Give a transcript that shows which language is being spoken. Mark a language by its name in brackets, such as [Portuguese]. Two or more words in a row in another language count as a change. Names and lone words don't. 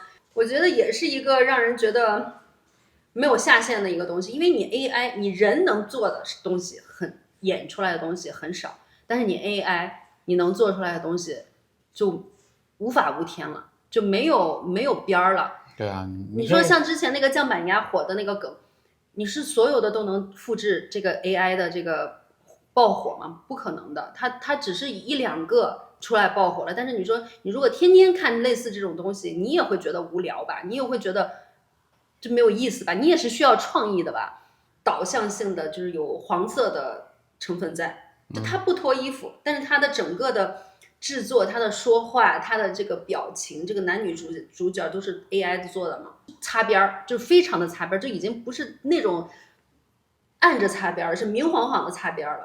[Chinese] 我覺得也是一個讓人覺得沒有下限的一個東西，因為你 AI 你人能做的東西演出來的東西很少，但是你 AI 你能做出來的東西就無法無天了，就沒有邊兒了。對啊，你說像之前那個醬板鴨火的那個梗，你是所有的都能複製這個 AI 的這個爆火嗎？不可能的，它只是1、2個出來爆火了。但是你說你如果天天看類似這種東西，你也會覺得無聊吧？你也會覺得就沒有意思吧？你也是需要創意的吧？導向性的就是有黃色的成分在，就它不脫衣服，但是它的整個的製作，他的說話，他的這個表情，這個男女主角都是 AI 做的嘛，擦邊就非常的擦邊，就已經不是那種暗着擦邊，是明晃晃的擦邊了。